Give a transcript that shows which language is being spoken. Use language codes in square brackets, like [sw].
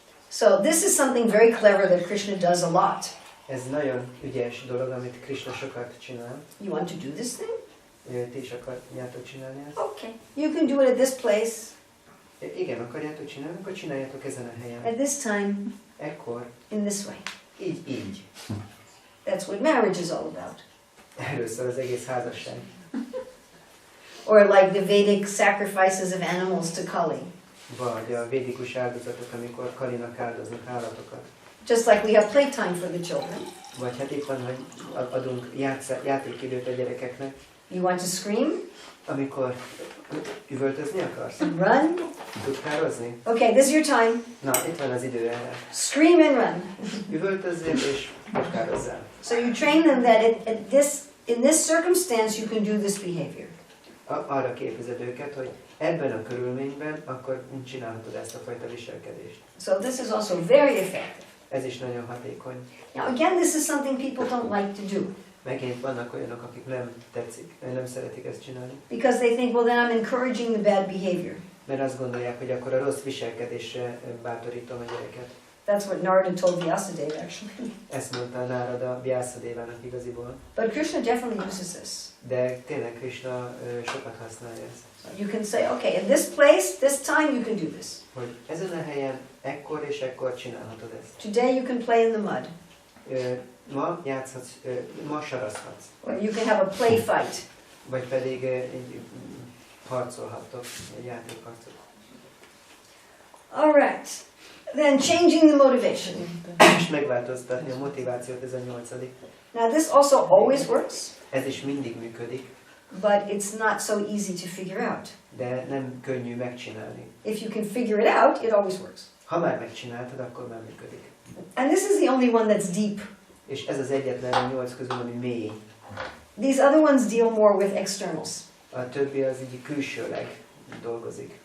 [en] So this is something very clever that Krishna does a lot. [hu] Ez nagyon ügyes dolog, amit Krishna sokat csinál. [en] You want to do this thing? [hu] Ti is akarjátok csinálni ezt? [en] Okay. You can do it at this place, [hu] Igen, akarjátok csinálni, akkor csináljátok ezen a helyen. [en] at this time, [hu] Ekkor, [en] in this way. [hu] így. [en] That's what marriage is all about. [hu] Erről szól az egész házasság. [en] Or like the Vedic sacrifices of animals to Kali. [hu] Vagy a védikus áldozatok, amikor Kalinak áldoznak állatokat. [en] Just like we have playtime for the children. [hu] Vagy hát itt van, hogy adunk játékidőt a gyerekeknek. [en] You want to scream? [hu] Amikor üvöltözni akarsz? [en] Run? [hu] Tudkározni? [en] Okay, this is your time. [hu] Na, itt van az idő erre. [en] Scream and run. [hu] Üvöltözzél és tudkározzál. [en] So you train them that in this circumstance you can do this behavior. [hu] Arra képezed őket, hogy ebben a körülményben akkor csinálhatod ezt a fajta viselkedést. [en] So this is also very effective. [hu] Ez is nagyon hatékony. [en] Now again, this is something people don't like to do. [hu] Megint vannak olyanok, akik nem tetszik, nem szeretik ezt csinálni. [en] Because they think, well, then I'm encouraging the bad behavior. [hu] Mert azt gondolják, hogy akkor a rossz viselkedésre bátorítom a gyereket. [en] That's what Narada told Vyasadeva, actually. [hu] Ezt mondta Nárada Vyászadévának igaziból. [en] But Krishna definitely uses this. [hu] De tényleg Krishna sokat használja ezt. [en] So you can say, okay, in this place, this time you can do this. [hu] Hogy ezen a helyen ekkor és ekkor csinálhatod ezt. [en] Today you can play in the mud. [hu] Ma játszhatsz, ma sarazhatsz. [en] Or you can have a play fight. [hu] Vagy pedig harcolhattok, egy játékharcot. [en] All right. Then changing the motivation. [hu] És megváltoztatni a motivációt, ez a 8. [en] Now this also always works, [hu] Ez is mindig működik, [en] but it's not so easy to figure out. [hu] de nem könnyű megcsinálni. [en] If you can figure it out, it always works. [hu] Ha már megcsináltad, akkor már működik. [en] And this is the only one that's deep. [hu] És ez az egyetlen a 8 közül, ami mély. [en] These other ones deal more with externals. [hu] A többi az így külsőleg dolgozik.